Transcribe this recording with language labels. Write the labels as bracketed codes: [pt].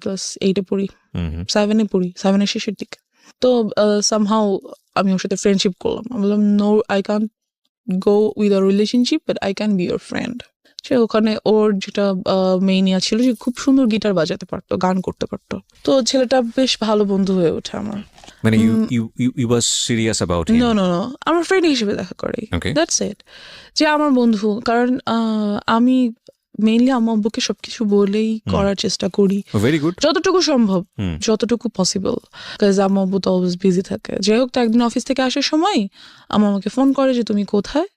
[bn] Class 8-এ পড়ি, 7-এ পড়ি, 7-এর শেষের দিকে। তো সামহাউ আমি ওর সাথে ফ্রেন্ডশিপ করলাম। আমি বললাম, [en] No, I can go with a relationship, but I can be your friend. [bn] সে ওখানে ওর যেটা মেইনিয়া ছিল, যে খুব সুন্দর গিটার বাজাতে পারতো, গান করতে পারতো। তো ছেলেটা বেশ ভালো বন্ধু হয়ে ওঠে আমার। [en] মানে you was serious about him? [bn] No, আমার ফ্রেন্ড হিসেবে দেখা করে, [en] That's it. [bn] যে আমার বন্ধু, কারণ আমি মেইনলি আম্মু আব্বুকে সবকিছু বলেই করার চেষ্টা করি ভেরি গুড। যতটুকু সম্ভব, যতটুকু পসিবল, কাজ আম্মু আব্বু তো অলওয়েজ বিজি থাকে। যাই হোক, তো একদিন অফিস থেকে আসার সময় আম্মু আমাকে ফোন করে যে তুমি কোথায়।